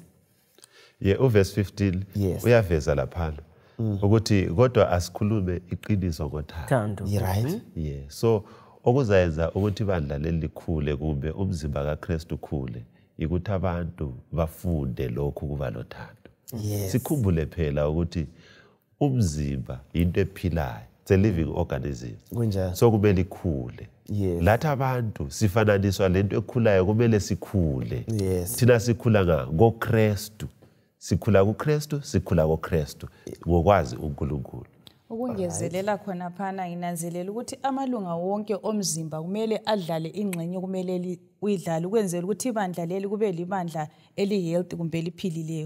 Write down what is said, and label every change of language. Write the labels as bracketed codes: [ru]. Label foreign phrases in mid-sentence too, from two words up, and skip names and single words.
[nd] Yeah, uverse 15 uyaveza laphana ukuthi kodwa asikhulume iqiniso ngothando. Right? Yeah. So okuzayenza ukuthi ibandla leli likhule kumbe umzimba kaKhristu ukhule ukuthi abantu bafunde lokhu kuba lothando. Sikhumbule phela ukuthi umzimba into ephilayo, [en] it's a living organism. [nd] So kumele ikhule. Lathi abantu sifananiswa lento ekhulayo kumele sikhule. Thina sikhula ngoKhristu. Sikhula kuKhristu, sikhula koKhristu ngokwazi uNkulunkulu. Ukungezelela khona phana nginanzelela ukuthi amalunga wonke omzimba kumele adlale ingxenye kumele uyidlala ukwenzela ukuthi ibandla leli kube libandla eli-healthy kumbe liphilileyo.